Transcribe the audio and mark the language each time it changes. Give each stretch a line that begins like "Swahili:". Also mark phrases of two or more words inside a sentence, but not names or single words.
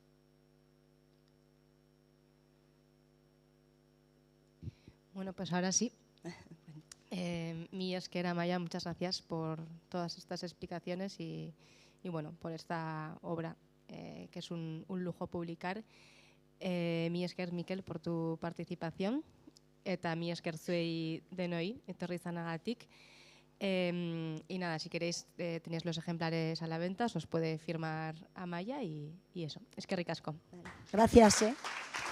Spanish: Bueno, pues ahora sí.
Basque: Mi esker, Amaia,
Spanish: muchas gracias por todas estas explicaciones y bueno, por esta obra que es un lujo publicar.
Basque: Mi esker, Mikel,
Spanish: por tu participación.
Basque: Eta mi esker zuei denoi, etorri izanagatik.
Spanish: Y nada, si queréis, tenéis los ejemplares a la venta, os puede firmar Amaia y eso.
Basque: Eskerrik asko.
Spanish: Gracias.